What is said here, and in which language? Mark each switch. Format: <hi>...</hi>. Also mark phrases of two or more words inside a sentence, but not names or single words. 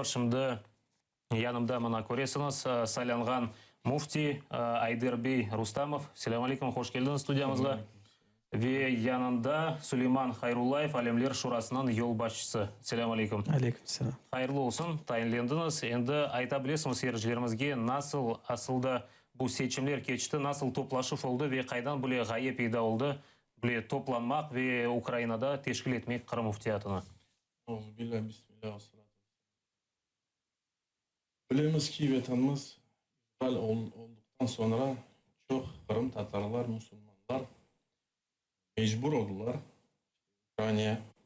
<crh>Şimdi yanımda mana ko'resiniz saylangan mufti Ayderbey Rustamov.</crh> <ar>Selamun aleyküm,</ar> <crh>hoş geldiniz studiyamızga. Ve yanında Süleyman Hayrullayev, Alemler Şurasının yol başçısı.</crh> <ar>Selamun aleyküm. Aleyküm selam.</ar> <crh>Hayırlı olsun, tayinlendiniz. Endi ayta bilesiniz seyircilerimizge nasıl aslında bu seçimler geçti, nasıl toplaşıp oldu ve kaydan böyle gaye peyda oldu, böyle toplanmak ve Ukrayna'da teşkil etmek Qrim muftiyatını.</crh> <ar>Bismillah, bismillah.</ar> <crh>Bilemiz ki vatanımız işgal olduktan sonra çok Kırım Tatarlar, Müslümanlar mecbur oldular Ukrayna'ya.</crh>